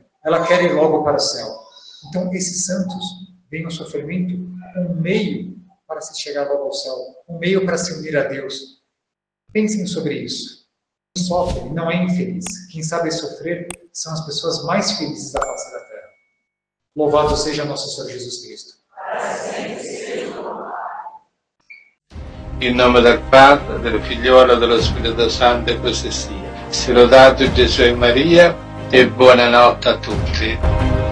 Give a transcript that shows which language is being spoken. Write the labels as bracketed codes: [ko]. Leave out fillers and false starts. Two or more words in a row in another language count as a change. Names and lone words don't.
[pt] Ela quer ir logo para o céu. Então, esses santos veem o sofrimento um meio para se chegar logo ao céu. Um meio para se unir a Deus. Pensem sobre isso. Quem sofre não é infeliz. Quem sabe sofrer são as pessoas mais felizes da face da terra. Louvado seja nosso Senhor Jesus Cristo. [it] In nome del Padre, del Figliolo e dello Spirito Santo e così sia. Sia lodato Gesù e Maria e buonanotte a tutti.